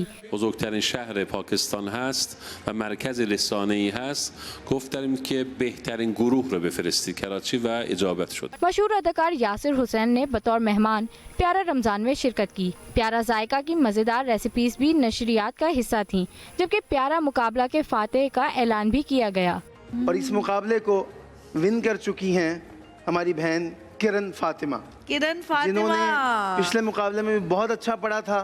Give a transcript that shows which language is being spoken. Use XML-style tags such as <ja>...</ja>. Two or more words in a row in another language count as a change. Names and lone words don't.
<fa>بزرگترین شهر پاکستان هست و مرکز رسانه‌ای هست. گفتیم که بهترین گروه رو بفرستید کراچی و اجابت شد.</fa> <ur>مشہور اداکار یاسر حسین نے بطور مہمان پیارا رمضان میں شرکت کی. پیارا ذائقہ کی مزیدار ریسپیز بھی نشریات کا حصہ تھیں، جبکہ پیارا مقابلہ کے فاتح کا اعلان بھی کیا گیا. اور اس مقابلے کو विन کر چکی ہیں ہماری بہن کرن فاطمہ، جنہوں نے پچھلے مقابلے میں بھی بہت اچھا پڑھا تھا।</ur>